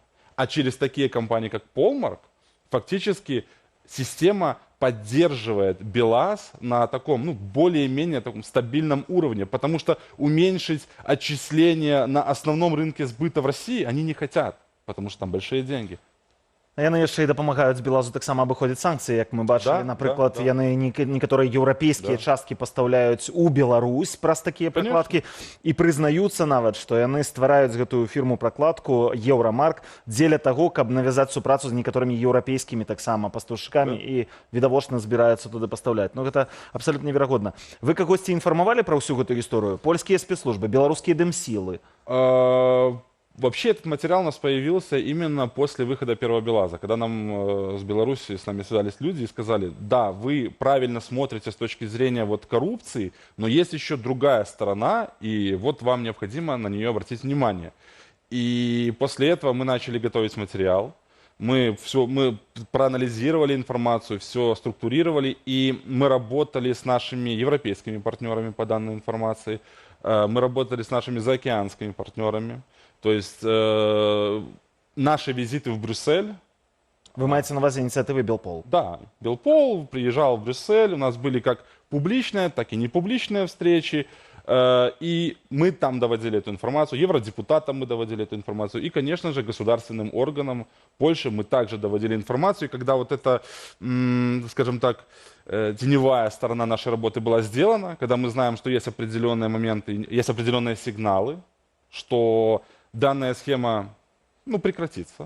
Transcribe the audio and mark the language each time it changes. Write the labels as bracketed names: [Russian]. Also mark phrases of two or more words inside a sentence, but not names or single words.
[Russian] А через такие компании, как Полмарк, фактически система поддерживает БелАЗ на таком, более-менее таком стабильном уровне, потому что уменьшить отчисления на основном рынке сбыта в России они не хотят, потому что там большие деньги. [Belarusian] Яны яшчэ і дапамагаюць БелАЗу таксама абыходзіць санкцыі, як мы бачылі. Да, Напрыклад, да. яны некаторыя еўрапейскія часткі пастаўляюць у Беларусь праз такія пракладкі і прызнаюцца нават, што яны ствараюць гэтую фірму-пракладку Еўрамарк дзеля таго, каб навязаць супрацу з некаторымі еўрапейскімі таксама пастаўшчыкамі і відавочна збіраюцца туды пастаўляць. Ну гэта абсалютна неверагодна. Вы кагосьці інфармавалі пра ўсю гэтую гісторыю? Польскія спецслужбы, беларускія дэмсілы? [Russian] Вообще этот материал у нас появился именно после выхода первого БелАЗа, когда нам с Беларуси, с нами связались люди и сказали, да, вы правильно смотрите с точки зрения коррупции, но есть еще другая сторона, и вот вам необходимо на нее обратить внимание. И после этого мы начали готовить материал, мы проанализировали информацию, все структурировали, и мы работали с нашими европейскими партнерами по данной информации, мы работали с нашими заокеанскими партнерами. То есть наши визиты в Брюссель... [Belarusian] Вы маете на увазі инициативы Белпол? [Russian] Да, Белпол приезжал в Брюссель, у нас были как публичные, так и непубличные встречи, и мы там доводили эту информацию, евродепутатам мы доводили эту информацию, и, конечно же, государственным органам Польши мы также доводили информацию, и когда вот эта, скажем так, теневая сторона нашей работы была сделана, когда мы знаем, что есть определенные моменты, есть определенные сигналы, что данная схема прекратится.